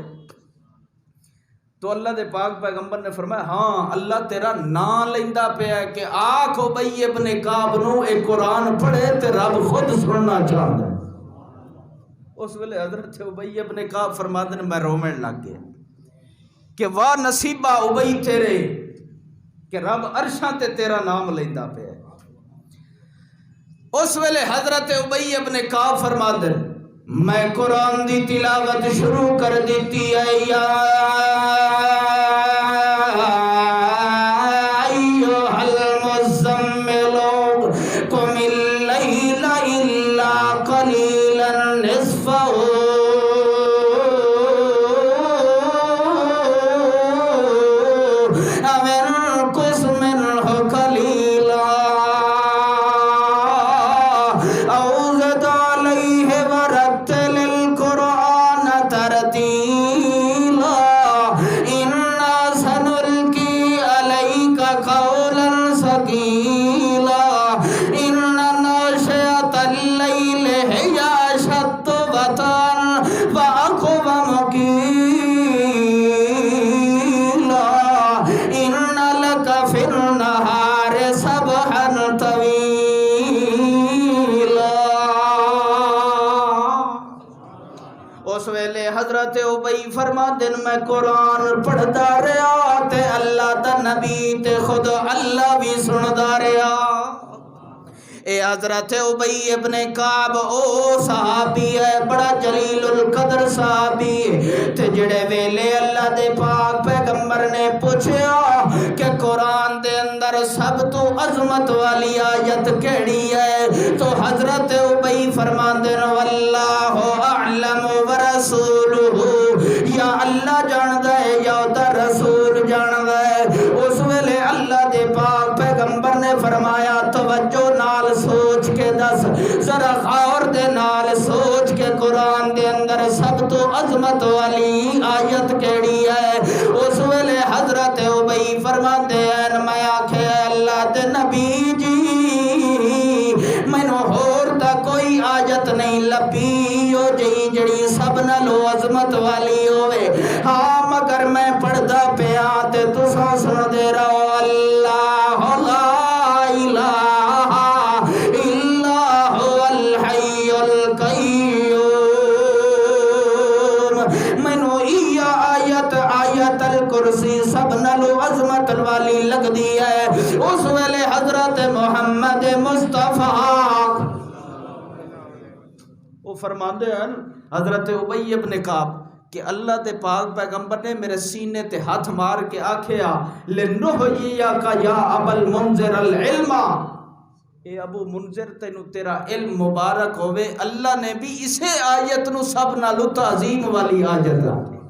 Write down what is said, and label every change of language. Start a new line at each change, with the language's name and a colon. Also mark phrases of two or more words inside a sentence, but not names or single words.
Punjabi: تو اللہ دے پاک پیغمبر نے فرمایا ہاں اللہ تیرا نام لیندا پیا ہے کہ آکھ ابی ابن کعب نو اے قرآن پڑھے تے رب خود سننا چاہتا ہے۔ اس ویلے حضرت ابی ابن کعب فرماتے ہیں میں رومن لگ گیا کہ واہ نصیبہ ابی تیرے کہ رب عرشاں تے تیرا نام لیندا پیا ہے۔ اس ویلے حضرت ابی ابن کعب فرماتے ہیں میں قرآن دی تلاوت شروع کر دیتی ہے یا
Arabic: ایھا المزمل قم اللیل الا قلیلا نصفہ او انقص منہ قلیلا او زد علیہ ورتل القرآن ترتیلا انا سنلقی علیک قولا ثقیلا ان ناشئۃ اللیل ہی اشد وطئا واقوم قیلا ان لک فی النہار سبحا طویلا۔
Punjabi: اس ویلے حضرت ابی فرماندے میں قرآن پڑھدا رہا تے اللہ دا نبی تے خود اللہ بھی سندا رہا۔ اے حضرت ابی ابن کعب او صحابی ہے بڑا جلیل القدر صحابی تے جڑے ویلے اللہ دے پاک پیغمبر نے پوچھیا کہ قرآن دے اندر سب تو عظمت والی آیت کیڑی ہے تو حضرت ابی فرماندے نے
Arabic: واللہ اعلم ورسولہ
Punjabi: یا اللہ جاندا ہے یا دا رسول جاندا ہے۔ اس ویلے اللہ دے پاک پیغمبر نے فرمایا توجہ نال سوچ کے دس ذرا غور دے نال سوچ کے قرآن دے اندر سب تو عظمت والی آیت کیڑی ہے۔ اس ویلے حضرت ابی فرماندے ہیں میں آکھے اللہ دے نبی جی مینوں ہور دا کوئی آیت نہیں لبھی او جڑی سب نالوں عظمت والی ہوئے ہاں مگر میں پڑھدا پیا تے تساں سن دے رہو
Arabic: اللہ لا الہ الا هو الحی القیوم۔
Punjabi: مینوں آیت الکرسی سب نالوں عظمت والی لگ دی ہے۔ اس ویلے حضرت محمد مصطفیٰ وہ فرماندے ہیں حضرت ابی ابن کعب کہ اللہ دے پاک پیغمبر نے میرے سینے تے ہاتھ مار کے آکھیا
Arabic: لنحییک یا ابا المنذر العلم،
Punjabi: اے ابو منذر تینو تیرا علم مبارک ہوئے اللہ نے بھی اسے آیت نو سب نالوں تعظیم والی آیت ہے۔